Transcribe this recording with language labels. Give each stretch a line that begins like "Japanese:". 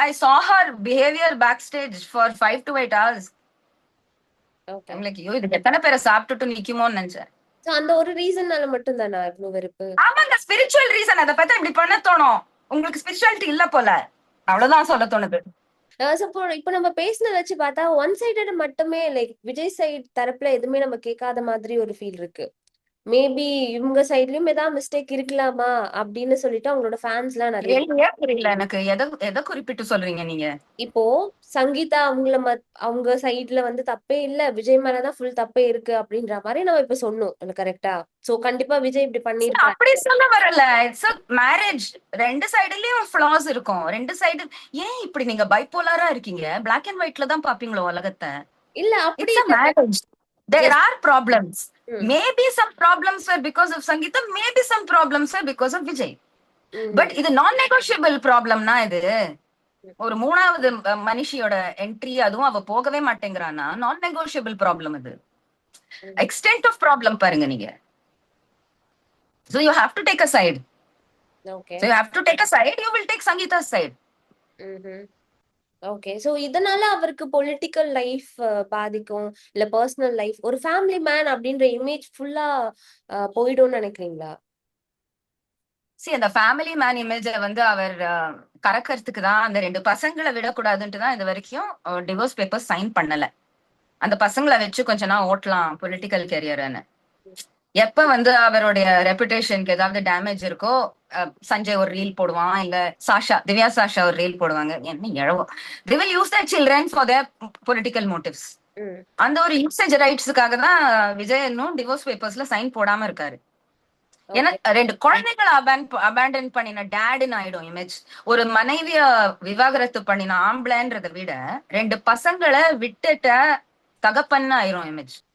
English: I saw her behavior backstage for 5 to 8 hours. Okay. I'm like,
Tamil: ஐயோ இதுக்கு எத்தனை பேரை சாப்பிட்டுட்டு நிக்குமோன்னு நினைச்சேன். சோ அந்த ஒரு ரீசன்னால மட்டும் தானா இவ்ளோ வெறுப்பு? ஆமாங்க, ஸ்பிரிச்சுவல் ரீசன். அதை பார்த்தா இப்படி பண்ண தோணும். உங்களுக்கு ஸ்பிரிச்சுவாலிட்டி இல்ல போல, அவ்வளவுதான் சொல்ல தோணுது. சோ இப்போ நம்ம பேசினத வச்சு பார்த்தா ஒன் சைடட் மட்டுமே லைக் விஜய் சைடு தரப்புல எதுவுமே நம்ம கேட்காத மாதிரி ஒரு ஃபீல் இருக்கு. மேபி இவங்க சைட்லயும் ஏதாவது மிஸ்டேக் இருக்கலாமா அப்படின்னு சொல்லிட்டு அவங்களோட ஃபேன்ஸ் எல்லாம் நிறைய பேர். கேள்வியே புரியல எனக்கு. எதை எதை குறிப்பிட்டு சொல்றீங்க நீங்க? இப்போ சங்கீதா அவங்க சைடுல வந்து தப்பே இல்ல, விஜய் மேலதான் ஃபுல் தப்பே இருக்கு அப்படின்ற மாதிரி நம்ம இப்ப சொன்னோம் கரெக்டா? சோ கண்டிப்பா விஜய் இப்படி பண்ணிருப்பாரு. அப்படி சொல்ல வரல. It's a marriage. ரெண்டு சைடுலயும் ஃபிளாஸ் இருக்கும். ரெண்டு சைடு. ஏன் இப்படி நீங்க பைப்போலாரா இருக்கீங்க? பிளாக் அண்ட் ஒயிட்ல தான் பாப்பீங்களோ உலகத்தை? இல்ல அப்படி
English: it's a
Tamil: இல்ல.
English: Marriage. There Yes. are problems. ம், Maybe some problems were because of Sangeeta. Maybe some problems were because of Vijay. ம்,
Tamil: பட் இது நான் நெகோஷியபிள் ப்ராப்ளம்னா இது ம், ஒரு மூணாவது மனுஷியோட என்ட்ரி, அதுவும் அவ போகவே மாட்டேங்கிறானா நான் நெகோஷியபிள் ப்ராப்ளம். இது ம்.
English: Extent of problem பாருங்க நீங்க. So you have to take a side. Okay. So you have to take a side. You will take Sangeeta's side. Okay.
Tamil: So இதனால அவருக்கு பொலிட்டிக்கல் லைஃப் பாதிக்கும், இல்ல பர்சனல் லைஃப், ஒரு family man அப்படின்ற image ஃபுல்லா போயிடும்னு நினைக்கிறீங்களா? See, அந்த ஃபேமிலி மேன் இமேஜ வந்து அவர் கறக்கறதுக்கு தான் அந்த ரெண்டு பசங்களை விடக்கூடாதுன்ட்டு தான் இது வரைக்கும் டிவோர்ஸ் பேப்பர் சைன் பண்ணல. அந்த பசங்களை வச்சு கொஞ்ச நாள் ஓட்டலாம் பொலிட்டிக்கல் கெரியர்னு. எப்ப வந்து அவருடைய ரெப்புடேஷனுக்கு ஏதாவது டேமேஜ் இருக்கோ, சஞ்சய் ஒரு ரீல் போடுவான், இல்ல திவ்யா சாஷா ஒரு ரீல் போடுவாங்க. என்ன எழவோ,
English: they will use their children for their political motives. ம்,
Tamil: அந்த ஒரு யூசேஜ் ரைட்ஸுக்காக தான் விஜய் இன்னும் டிவோர்ஸ் பேப்பர்ஸ்ல சைன் போடாம இருக்காரு. ஏன்னா
English: Okay.
Tamil: ரெண்டு குழந்தைகளை அபேண்டன் பண்ணின டேடுன்னு ஆயிடும் இமேஜ். ஒரு மனைவிய விவாகரத்து பண்ணின ஆம்பளைன்றதை விட ரெண்டு பசங்களை விட்டுட்ட தகப்பன்னு ஆயிரும் இமேஜ்.